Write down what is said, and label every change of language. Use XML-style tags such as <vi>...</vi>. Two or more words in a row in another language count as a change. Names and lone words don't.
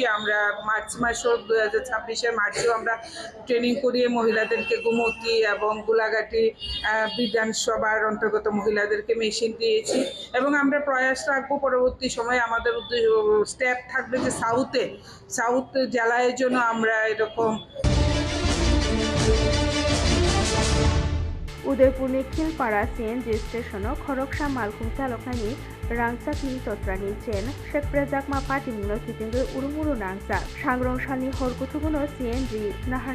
<bn>আমরা মার্চ মাসও 2026-এর মার্চেও আমরা ট্রেনিং করিয়ে মহিলাদেরকে গোমতী এবং গোলাঘাটি বিধানসভার অন্তর্গত মহিলাদেরকে মেশিন দিয়েছি। এবং আমরা প্রয়াস রাখবো পরবর্তী সময়ে আমাদের স্টেপ থাকবে যে সাউথ জেলায় জন্য আমরা এরকম।</bn> <brx>उदयपुरनि खिलपारा CNG स्टेशनाव खरगसा मालखुं चालकनायनि रांसाकनि तत्रानि चेन शेखप्रेजाकमा पाटिमुनो खिथिंगै उरुमुरु नांजाक सांग्रंसालनि हरगुथुगुनो CNG नाहारना</brx>